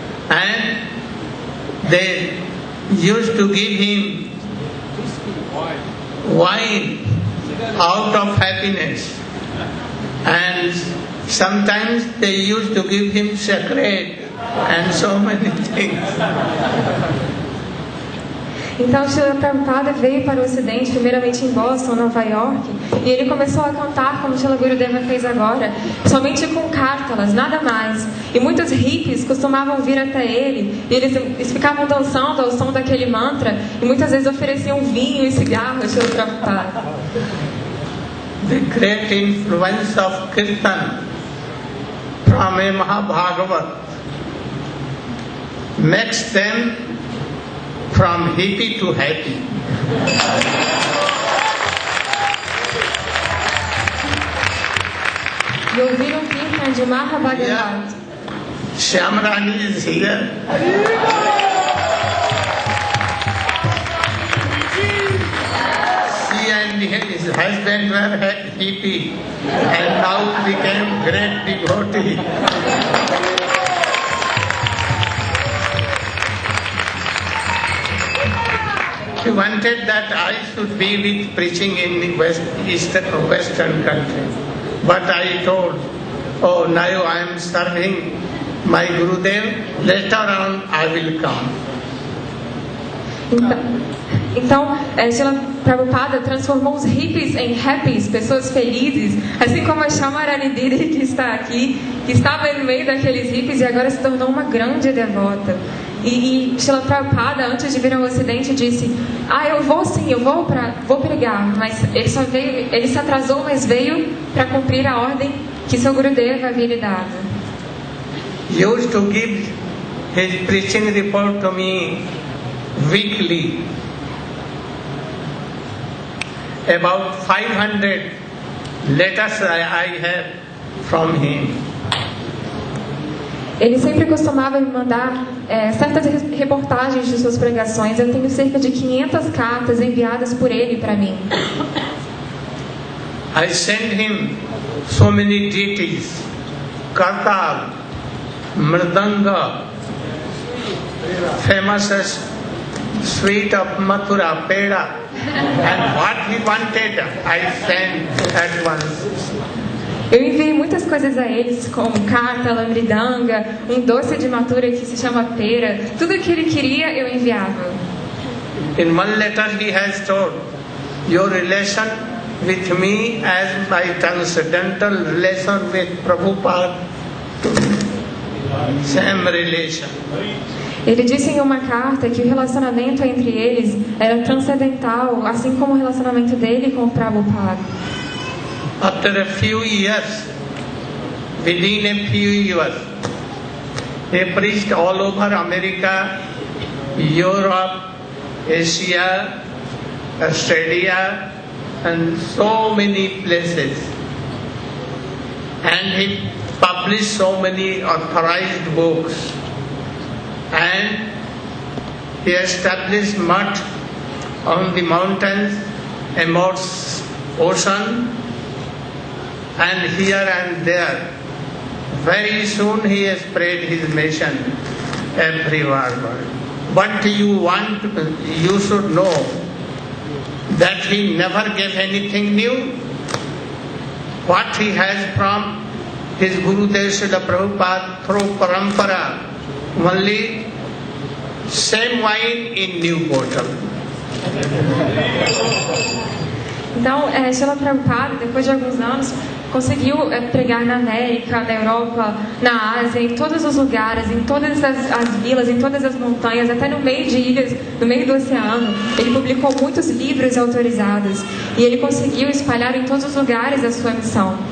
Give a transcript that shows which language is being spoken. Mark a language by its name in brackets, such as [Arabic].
[English] And they used to give him wine out of happiness. And sometimes they used to give him sacred and so many things. [Portuguese] Então, Srila Prabhupada veio para o Ocidente, primeiramente em Boston, Nova York, e ele começou a cantar, como Srila Gurudeva fez agora, somente com cártalas, nada mais. E muitos hippies costumavam vir até ele, e eles ficavam dançando ao som daquele mantra, e muitas vezes ofereciam vinho e cigarro a Srila Prabhupada. [English] The great influence of Kirtan from a Mahabhagavat makes them from hippie to happy. [Portuguese] E ouvir um kirtan de Mahabhagavat. [English] Shyamrani is here. She and his husband were hippie and now became great devotee. She wanted that I should be with preaching in Western country. But I told, oh, now I am serving my Gurudev, later on I will come. [Portuguese] Então, Srila Prabhupada transformou os hippies em happies, pessoas felizes, assim como a Shyamrani Didi que está aqui, que estava no meio daqueles hippies e agora se tornou uma grande devota. E Srila Prabhupada, antes de vir ao Ocidente, disse: eu vou sim, eu vou pregar, mas ele se atrasou, mas veio para cumprir a ordem que seu Gurudeva havia lhe dado. [English] He used to give his preaching report to me weekly. About 500 letters I have from him. [Portuguese] Ele sempre costumava me mandar certas reportagens de suas pregações. Eu tenho cerca de 500 cartas enviadas por ele para mim. [English] I send him so many deities, Kartal, Mridanga, famous sweet of Mathura, Peda, and what he wanted, I sent at once. [Portuguese] Eu enviei muitas coisas a eles, como carta, mridanga, doce de matura que se chama pera. Tudo o que ele queria, eu enviava. [English] In one letter he has told, your relation with me as my transcendental relation with Prabhupada, same relation. [Portuguese] Ele disse em uma carta que o relacionamento entre eles era transcendental, assim como o relacionamento dele com o Prabhupada. [English] After a few years, within a few years, he preached all over America, Europe, Asia, Australia, and so many places. And he published so many authorized books. And he established much on the mountains, amongst ocean, and here and there. Very soon he has spread his mission everywhere. But you should know that he never gave anything new. What he has from his Gurudev Srila Prabhupada through Parampara, only same wine in new bottle. [Portuguese] Então, Srila Prabhupada, depois de alguns anos, conseguiu pregar na América, na Europa, na Ásia, em todos os lugares, em todas as vilas, em todas as montanhas, até no meio de ilhas, no meio do oceano. Ele publicou muitos livros autorizados e ele conseguiu espalhar em todos os lugares a sua missão.